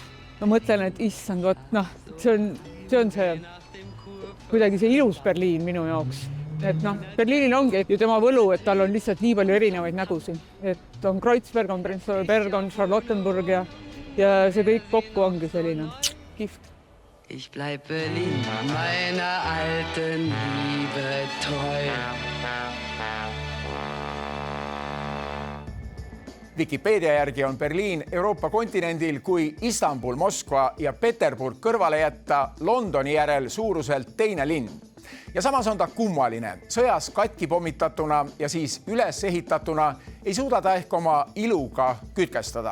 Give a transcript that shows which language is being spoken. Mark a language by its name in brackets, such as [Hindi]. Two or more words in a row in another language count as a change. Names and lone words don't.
[Estonian] Ma mõtlen, et issand, see on see kuidagi see ilus Berliin minu jaoks. Et Berliinil ongi ju tema võlu, et tal on lihtsalt nii palju erinevaid nägusi. Et on Kreuzberg, on Prenzlauer on Charlottenburg ja see kõik kokku ongi selline kihvt. [German] Ich bleib Berlin, meiner alten Liebe treu. [Estonian] Wikipedia järgi on Berliin Euroopa kontinendil, kui Istanbul, Moskva ja Peterburg kõrvale jätta Londoni järel suuruselt teine linn. Ja samas on ta kummaline. Sõjas katki pommitatuna ja siis üles ehitatuna ei suuda ta ehk oma iluga kütkestada.